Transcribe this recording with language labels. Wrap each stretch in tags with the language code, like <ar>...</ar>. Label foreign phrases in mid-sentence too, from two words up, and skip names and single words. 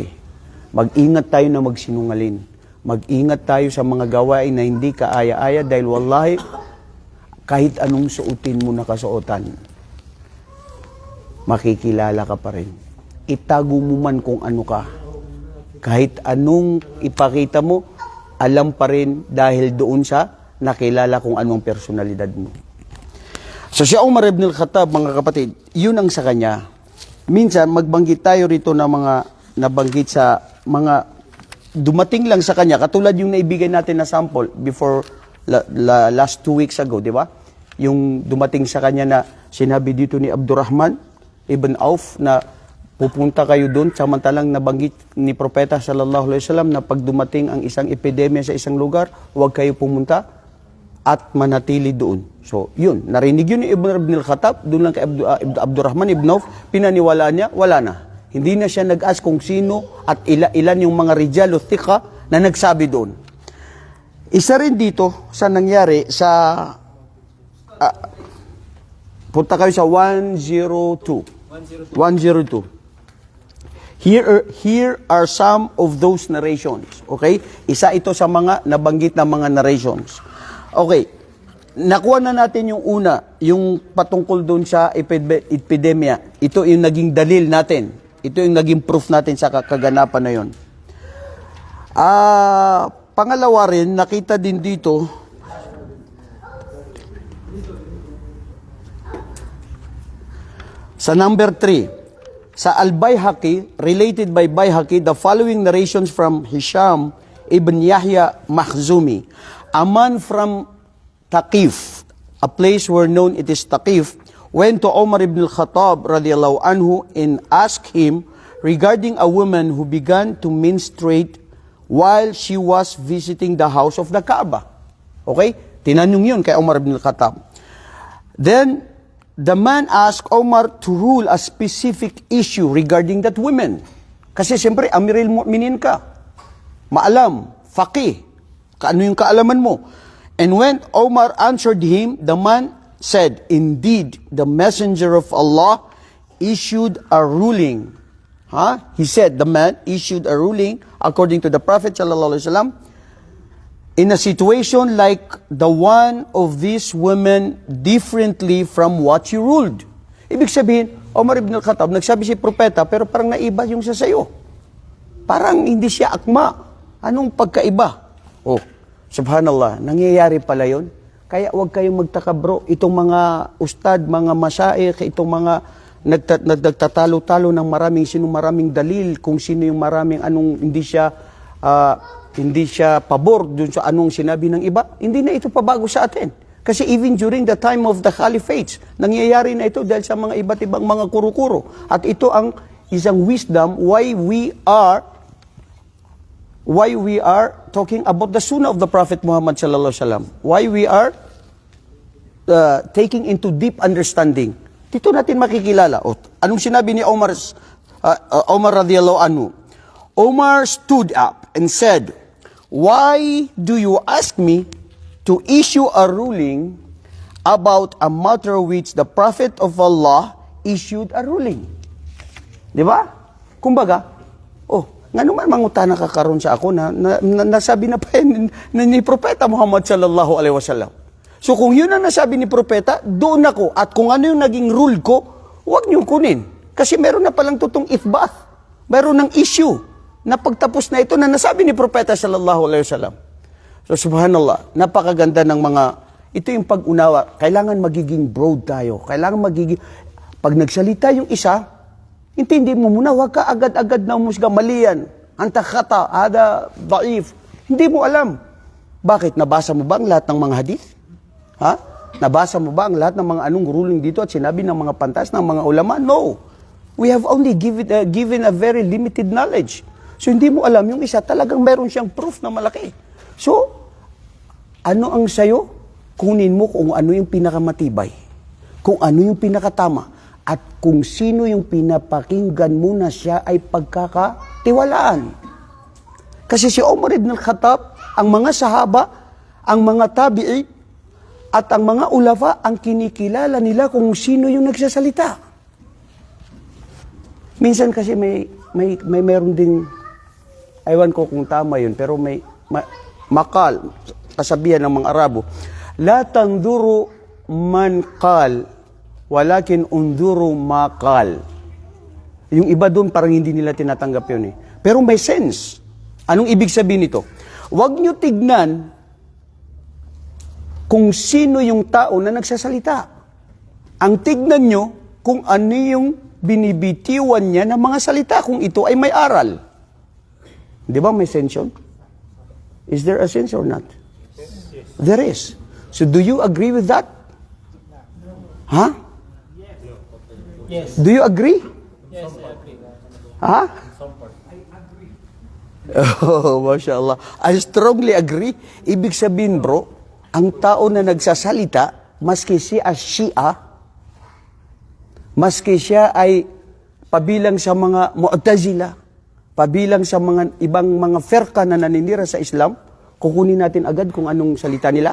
<tl>Mag-ingat tayo na magsinungalin. Mag-ingat tayo sa mga gawain na hindi kaaya-aya dahil wallahi, kahit anong suotin mo na kasuotan, makikilala ka pa rin. Itago mo man kung ano ka. Kahit anong ipakita mo, alam pa rin dahil doon sa nakilala kung anong personalidad mo. So si Umar ibn al-Khattab, mga kapatid, yun ang sa kanya. Minsan, magbanggit tayo rito na mga nabanggit sa mga dumating lang sa kanya, katulad yung naibigay natin na</tl> <en>sample before last 2 weeks ago,</en> <tl>di ba? Yung dumating sa kanya na sinabi dito ni Abdurrahman ibn Auf na pupunta kayo doon, samantalang nabanggit ni Propeta</tl> <ar>sallallahu alaihi wasallam</ar> <tl>na pag dumating ang isang epidemya sa isang lugar, huwag kayo pumunta at manatili doon. So, yun. Narinig yun ni Ibn al-Khattab, doon lang kay Abdurrahman ibn Auf, pinaniwalaan niya, wala na. Hindi na siya nag-ask kung sino at ilan yung mga rijal o thika na nagsabi doon. Isa rin dito sa nangyari sa punta kayo sa 102.</tl> <en>Here are some of those narrations. Okay?</en> <tl>Isa ito sa mga nabanggit na mga narrations. Okay. Nakuha na natin yung una, yung patungkol doon sa epidemya. Ito yung naging dalil natin. Ito yung naging proof natin sa kaganapan na yon. Pangalawa rin, nakita din dito, sa number 3, sa Al-Bayhaqi,</tl> <en>related by Bayhaqi, the following narrations from Hisham ibn Yahya Makhzumi, a man from Taqif, a place where known it is Taqif, went to Umar ibn al-Khattab</en> <ar>radiallahu anhu</ar> <en>and asked him regarding a woman who began to menstruate while she was visiting the house of the Kaaba. Okay?</en> <tl>Tinanong yun kay Umar ibn al-Khattab.</tl> <en>Then, the man asked Umar to rule a specific issue regarding that woman.</en> <tl>Kasi siyempre,</tl> <ar>Amirul Mu'minin</ar> <tl>ka. Maalam, faqih. Kaano yung kaalaman mo?</tl> <en>And when Umar answered him, the man said, indeed, the messenger of Allah issued a ruling. He said, the man issued a ruling according to the Prophet</en> <ar>sallallahu alaihi wasallam</ar> <en>in a situation like the one of these women differently from what you ruled.</en> <tl>Ibig sabihin, Umar ibn al-Khattab, nagsabi si propeta, pero parang naiba yung sa sayo. Parang hindi siya akma. Anong pagkaiba? Oh, subhanallah, nangyayari pala yun. Kaya huwag kayong magtaka bro, itong mga ustad, mga masyayikh, itong mga nagtatalo-talo ng maraming dalil, kung sino yung maraming anong hindi siya pabor dun sa anong sinabi ng iba, hindi na ito pabago sa atin. Kasi</tl> <en>even during the time of the caliphates,</en> <tl>nangyayari na ito dahil sa mga iba't ibang mga kuro-kuro. At ito ang isang</tl> <en>wisdom why we are talking about the sunnah of the Prophet Muhammad</en> <ar>sallallahu alaihi wasallam.</ar> <en>Why we are taking into deep understanding.</en> <tl>Dito natin makikilala. Anong sinabi ni Umar</tl> <ar>radiyallahu anhu?</ar> <en>Umar stood up and said, "Why do you ask me to issue a ruling about a matter which the Prophet of Allah issued a ruling?"</en> <tl>Di ba? Kumbaga, nga naman</tl> <ceb>mangutana ka karon sa ako</ceb> <tl>na nasabi na pa ni Propeta Muhammad</tl> <ar>sallallahu alaihi wasallam.</ar> <tl>So kung yun ang nasabi ni Propeta, doon ako. At kung ano yung naging rule ko, huwag niyong kunin. Kasi meron na palang tutong ithbath. Meron ng issue na pagtapos na ito na nasabi ni Propeta</tl> <ar>sallallahu alaihi wasallam.</ar> <tl>So subhanallah, napakaganda ng mga, ito yung pag-unawa. Kailangan magiging broad tayo. Pag nagsalita yung isa, intindi mo muna, huwag ka agad-agad na umusga, mali yan.</tl> <ar>Anta khata, ada, daif.</ar> <tl>Hindi mo alam. Bakit? Nabasa mo ba ang lahat ng mga hadith? Nabasa mo ba ang lahat ng mga anong ruling dito at sinabi ng mga pantas ng mga ulama?</tl> <en>No. We have only given a very limited knowledge.</en> <tl>So hindi mo alam yung isa, talagang meron siyang proof na malaki. So, ano ang sayo? Kunin mo kung ano yung pinakamatibay. Kung ano yung pinakatama. At kung sino yung pinapakinggan mo na siya ay pagkakatiwalaan. Kasi si Umar ibn al-Khattab, ang mga sahaba, ang mga tabi'i, at ang mga ulafa, ang kinikilala nila kung sino yung nagsasalita. Minsan kasi mayroon ding, aywan ko kung tama yun, pero may makal, kasabihan ng mga Arabo,</tl> <ar>la tanduru man qal, walakin unduru makal.</ar> <tl>Yung iba doon parang hindi nila tinatanggap yun eh. Pero may sense. Anong ibig sabihin nito? Huwag nyo tignan kung sino yung tao na nagsasalita. Ang tignan nyo kung ano yung binibitiwan niya ng mga salita kung ito ay may aral. Di ba may sense yun?</tl> <en>Is there a sense or not? There is. So do you agree with that? Huh? Yes. Do you agree? Yes, I agree. Ha? Oh, mashallah. I strongly agree.</en> <tl>Ibig sabihin, bro, ang tao na nagsasalita, maski siya Shia, maski siya ay pabilang sa mga Mu'tazila, pabilang sa mga ibang mga firqa na naninira sa Islam, kukunin natin agad kung anong salita nila?</tl>